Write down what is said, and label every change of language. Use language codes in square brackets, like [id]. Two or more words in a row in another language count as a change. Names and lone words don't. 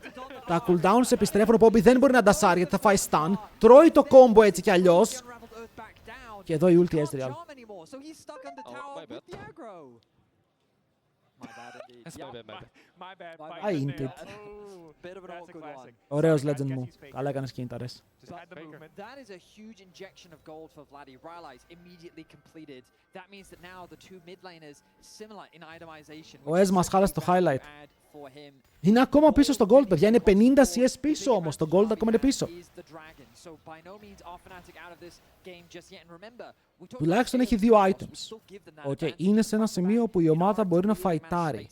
[el] Τα cooldowns επιστρέφουν, ο Bobby δεν μπορεί να ντασάρει γιατί θα φάει stun. Τρώει το combo έτσι κι αλλιώς. Και εδώ η ulti Ezreal. [en] I inted. [el] Ωραίος legend μου. Καλά έκανες κίνηταρες. [en] That is a huge injection of gold for Vladdy. Rylai's immediately completed. That means that now the two mid laners similar in itemization. [el] Ο Ez μας χάλασε το highlight. Είναι ακόμα πίσω στο gold, παιδιά. Είναι 50 CS πίσω όμως. Το gold ακόμα είναι πίσω. Τουλάχιστον έχει 2 items. Okay, είναι σε ένα σημείο που η ομάδα μπορεί να φαϊτάρει.